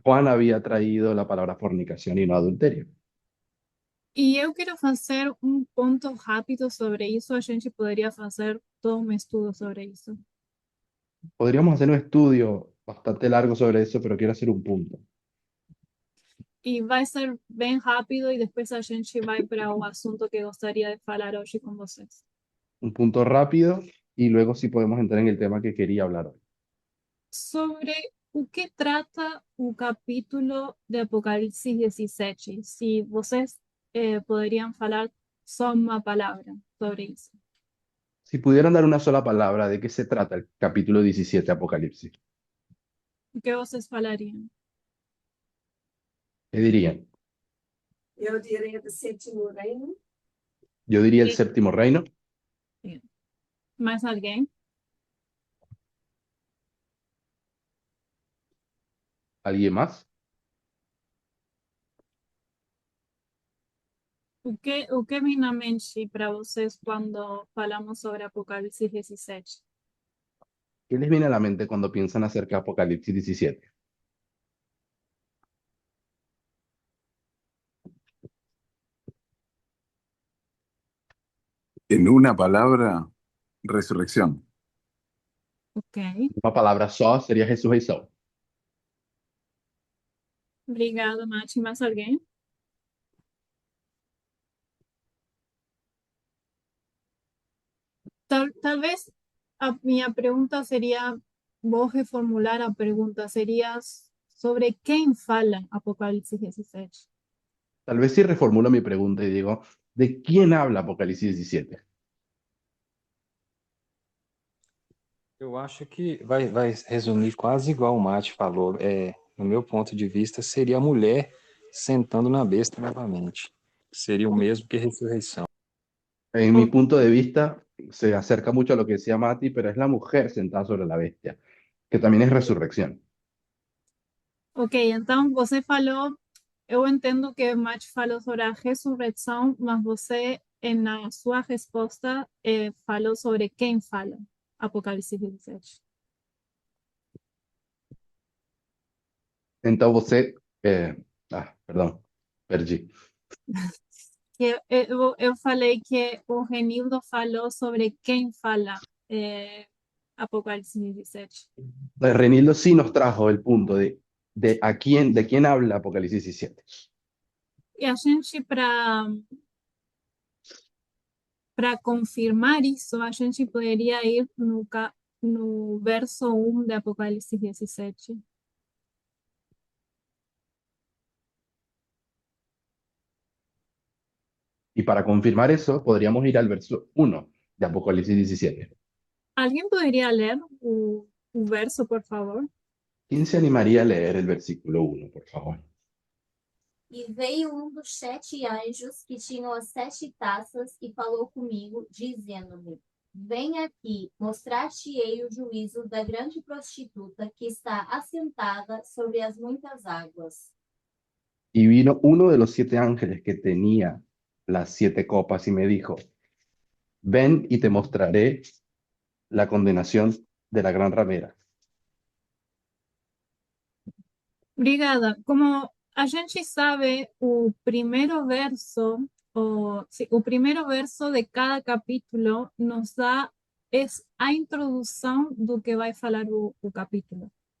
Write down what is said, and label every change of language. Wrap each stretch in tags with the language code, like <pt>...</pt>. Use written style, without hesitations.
<es>Juan había traído la palabra fornicación y no adulterio.</es> <pt>E eu quero fazer um ponto rápido sobre isso. A gente poderia fazer todo um estudo sobre isso.</pt> <es>Podríamos hacer un estudio bastante largo sobre eso, pero quiero hacer un punto.</es> <pt>E vai ser bem rápido e depois a gente vai para o assunto que gostaria de falar hoje com vocês.</pt> <es>Un punto rápido y luego sí podemos entrar en el tema que quería hablar hoy.</es> <pt>Sobre o que trata o capítulo de Apocalipse 17. Se vocês poderiam falar só uma palavra sobre isso.</pt> <es>Si pudieran dar una sola palabra, ¿de qué se trata el capítulo 17 de Apocalipsis?</es> <pt>O que vocês falariam?</pt> <es>¿Qué dirían?</es> <pt>Eu diria do sétimo reino.</pt> <es>Yo diría el séptimo reino.</es> <pt>Mais alguém?</pt> <es>¿Alguien más?</es> <pt>O que vem na mente para vocês quando falamos sobre Apocalipse 17?</pt> <es>¿Qué les viene a la mente cuando piensan acerca de Apocalipsis 17? en una palabra, resurrección. Ok. Una palabra só sería resurrección.</es> <pt>Obrigada, Mati. Mais alguém? Talvez a minha pergunta seria, vou reformular a pergunta, seria sobre quem fala Apocalipse 17.</pt> <es>Tal vez si reformulo mi pregunta y digo, ¿de quién habla Apocalipsis 17?</es> <pt>Eu acho que vai resumir quase igual o Mate falou. No meu ponto de vista, seria a mulher sentando na besta novamente. Seria o mesmo que ressurreição.</pt> <es>En mi punto de vista, se acerca mucho a lo que decía Mati, pero es la mujer sentada sobre la bestia, que también es resurrección.</es> <pt>Ok, então você falou, eu entendo que o Mati falou sobre a ressurreição, mas você, na sua resposta, falou sobre quem fala Apocalipse 17. Então você, perdão, perdi. Eu falei que o Renildo falou sobre quem fala Apocalipse 17.</pt> <es>Renildo sí nos trajo el punto de quién habla Apocalipsis 17.</es> <pt>E a gente, para confirmar isso, a gente poderia ir no verso 1 de Apocalipse 17.</pt> <es>Y para confirmar eso, podríamos ir al verso 1 de Apocalipsis 17.</es> <pt>Alguém poderia ler o verso, por favor?</pt> <es>¿Quién se animaría a leer el versículo 1, por favor?</es> <pt>E veio dos 7 anjos que tinham as 7 taças e falou comigo, dizendo-me: Vem aqui, mostrar-te-ei o juízo da grande prostituta que está assentada sobre as muitas águas.</pt> <es>Y vino uno de los 7 ángeles que tenía las 7 copas y me dijo, ven y te mostraré la condenación de la gran ramera.</es> <pt>Obrigada. Como a gente sabe, o primeiro verso, o primeiro verso de cada capítulo nos dá a introdução do que vai falar o capítulo.</pt>